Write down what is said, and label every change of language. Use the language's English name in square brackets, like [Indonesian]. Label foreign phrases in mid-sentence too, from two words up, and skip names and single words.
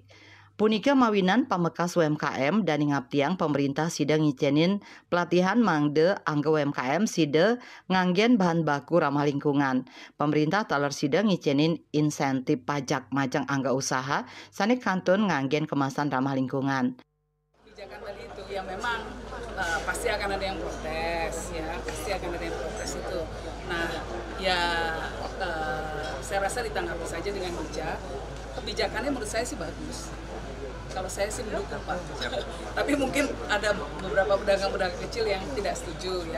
[Balinese] Punika mawinan pamekas UMKM dan ngabtiang pemerintah sida ngicenin pelatihan mangde angga UMKM sida nganggen [Indonesian] bahan baku ramah lingkungan. [Balinese] Pemerintah taler sida ngicenin [Indonesian] insentif pajak [Balinese] majang angga usaha sane kantun nganggen [Indonesian] kemasan ramah lingkungan. Kebijakan tadi itu yang memang pasti akan ada yang protes ya, pasti akan ada yang protes itu. Nah ya saya rasa ditanggapi saja dengan bijak. Kebijakannya menurut saya sih bagus. Kalau saya sih mendukung Pak, tapi mungkin ada beberapa pedagang-pedagang kecil yang tidak setuju ya.